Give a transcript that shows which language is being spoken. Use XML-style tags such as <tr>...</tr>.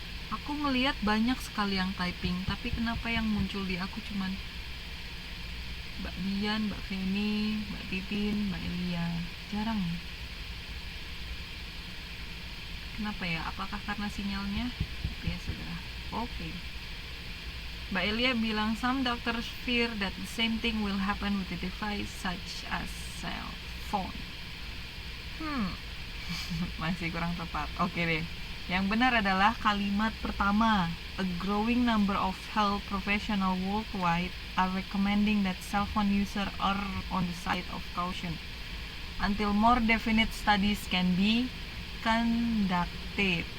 <id>Aku aku ngelihat banyak sekali yang typing, tapi kenapa yang muncul di aku cuman Mbak Dian, Mbak Feni, Mbak Titin, Mbak Elia, jarang. Kenapa ya? Apakah karena sinyalnya? Ya sudah. Oke. Mbak Elia bilang</id> <en>some doctors fear that the same thing will happen with the device such as cell phone.</en> <id>Masih kurang tepat. Oke deh. Yang benar adalah kalimat pertama.</id> <en>A growing number of health professionals worldwide are recommending that cell phone users are on the side of caution until more definite studies can be conducted.</en>